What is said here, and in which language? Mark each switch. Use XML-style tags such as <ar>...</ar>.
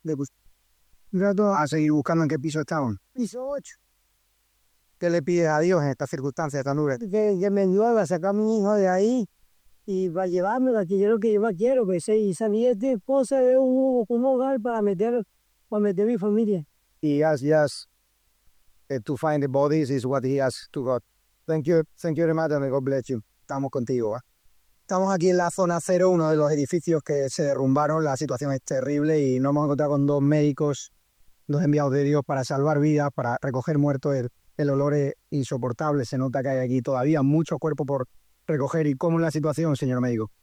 <es>¿A seguir buscando en qué piso estaban? Piso 8. ¿Qué le pides a Dios en estas circunstancias, esta nube? Que me llueva, sacar a mi hijo de ahí y para llevármela, que yo lo que yo más quiero, pues, y salir de esposa de un hogar para meter a mi familia.</es> <en>He asked just to find the bodies is what he asked to God. Thank you very much, and God bless you.</en> <es>Estamos contigo, ¿eh? Estamos aquí en la zona cero, uno de los edificios que se derrumbaron. La situación es terrible y nos hemos encontrado con dos médicos, dos enviados de Dios para salvar vidas, para recoger muertos. El olor es insoportable, se nota que hay aquí todavía mucho cuerpo por recoger. ¿Y cómo es la situación, señor médico?</es>